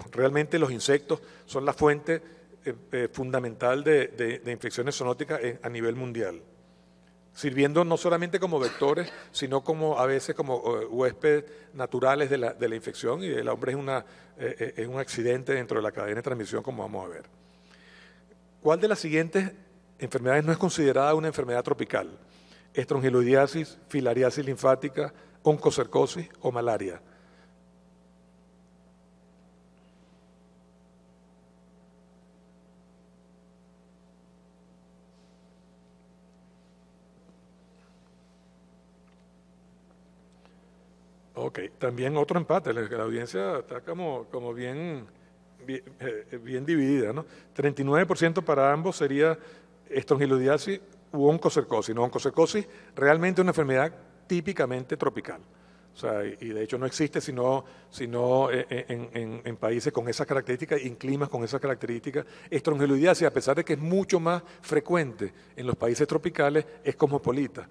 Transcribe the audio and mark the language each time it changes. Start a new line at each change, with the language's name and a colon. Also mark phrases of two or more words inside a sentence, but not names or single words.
Spanish: Realmente los insectos son la fuente fundamental de infecciones zoonóticas a nivel mundial, sirviendo no solamente como vectores, sino como a veces como huéspedes naturales de la infección, y el hombre es un accidente dentro de la cadena de transmisión, como vamos a ver. ¿Cuál de las siguientes enfermedades no es considerada una enfermedad tropical? Estrongiloidiasis, filariasis linfática, oncocercosis o malaria. Ok, también otro empate, la audiencia está como bien dividida, ¿no? 39% para ambos sería estrongiloidiasis u oncocercosis. No, oncocercosis realmente es una enfermedad típicamente tropical. O sea, y de hecho no existe sino en países con esas características y en climas con esas características. Estrongiloidiasis, a pesar de que es mucho más frecuente en los países tropicales, es cosmopolita.